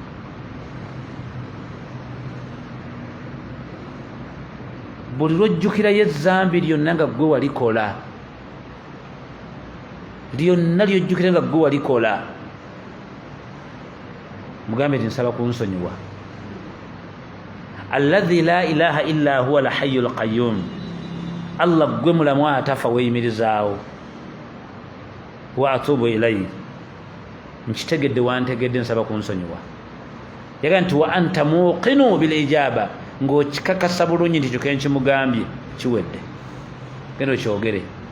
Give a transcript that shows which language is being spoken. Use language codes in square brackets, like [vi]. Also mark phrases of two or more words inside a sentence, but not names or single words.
[lg] Buli lwojjukirayo ezzambi lyonna nga ggwe walikola, lyonna lyojjukira nga ggwe walikola, mugambe nti nsaba kunsonyiwa. [ar] الذي لا إله إلا هو الحي القيوم, Allah [lg] ggwe mulamu atafa weeyimirizaawo. [ar] وأتوب إليه, [lg] nkitegedde wantegedde, nsaba kunsonyiwa. Yaga nti [ar] وأنت موقن بالإجابة, [lg] ng'okikakasa bulungi nti kyo kenkimugambye kiwedde, genda okyogere.